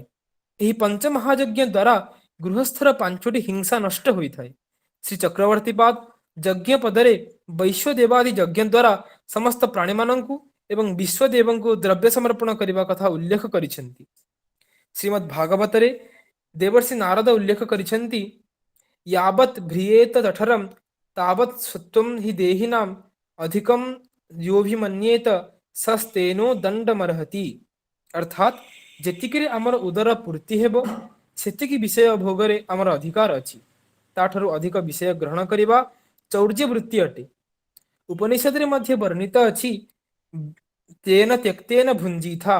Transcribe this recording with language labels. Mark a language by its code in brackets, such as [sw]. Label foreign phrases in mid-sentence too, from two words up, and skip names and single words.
[or] ଏହି ପଞ୍ଚମହାଯଜ୍ଞ ଦ୍ୱାରା ଗୃହସ୍ଥର 5ଟି ହିଂସା ନଷ୍ଟ ହୋଇଥାଏ। ଶ୍ରୀ ଚକ୍ରବର୍ତ୍ତୀପାଦ ଯଜ୍ଞ ପଦରେ ବୈଶ୍ୱଦେବାଦି ଯଜ୍ଞ ଦ୍ୱାରା ସମସ୍ତ ପ୍ରାଣୀମାନଙ୍କୁ ଏବଂ ବିଶ୍ୱଦେବଙ୍କୁ ଦ୍ରବ୍ୟ ସମର୍ପଣ କରିବା କଥା ଉଲ୍ଲେଖ କରିଛନ୍ତି। ଶ୍ରୀମଦ୍ ଭାଗବତରେ ଦେବର୍ଷି ନାରଦ ଉଲ୍ଲେଖ କରିଛନ୍ତି, [sa] यावत् भ्रियेत जठरं तावत् सत्त्वं हि देहिनाम् अधिकं योऽभिमन्येत सस्तेनो दण्डमर्हति। [or] ଅର୍ଥାତ୍ ଯେତିକିରେ ଆମର ଉଦର ପୂର୍ତ୍ତି ହେବ, ସେତିକି ବିଷୟ ଭୋଗରେ ଆମର ଅଧିକାର ଅଛି। ତାଠାରୁ ଅଧିକ ବିଷୟ ଗ୍ରହଣ କରିବା ଚୌର୍ଯ୍ୟ ବୃତ୍ତି ଅଟେ। ଉପନିଷଦରେ ମଧ୍ୟ ବର୍ଣ୍ଣିତ ଅଛି, [sa] ତେନ ତ୍ୟକ୍ତେନ ଭୁଞ୍ଜିଥା।